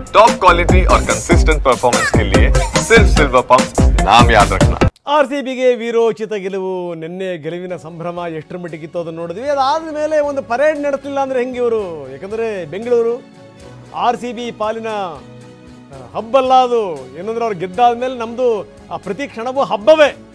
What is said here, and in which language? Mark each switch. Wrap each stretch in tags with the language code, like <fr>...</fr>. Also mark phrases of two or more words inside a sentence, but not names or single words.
<en>top quality</en> <hi>और</hi> <en>consistent performance</en> <hi>के लिए सिर्फ सिल्वर पंप नाम याद रखना।</hi> <kn>ಆರ್ಸಿಬಿಗೆ ವೀರೋಚಿತ ಗೆಲುವು. ನಿನ್ನೆ ಗೆಲುವಿನ ಸಂಭ್ರಮ ಎಷ್ಟರ ಮಟ್ಟಿಗಿತ್ತು ಅದನ್ನು ನೋಡಿದ್ವಿ. ಅದಾದ ಮೇಲೆ ಒಂದು ಪರೇಡ್ ನಡೆಸಲಿಲ್ಲ ಅಂದರೆ ಹೆಂಗೆ ಇವರು? ಯಾಕಂದರೆ ಬೆಂಗಳೂರು ಆರ್ಸಿಬಿ ಪಾಲಿನ ಹಬ್ಬಲ್ಲ ಅದು. ಏನಂದ್ರೆ ಅವ್ರು ಗೆದ್ದಾದ ಮೇಲೆ ನಮ್ಮದು ಆ ಪ್ರತಿ ಕ್ಷಣವೂ ಹಬ್ಬವೇ.</kn>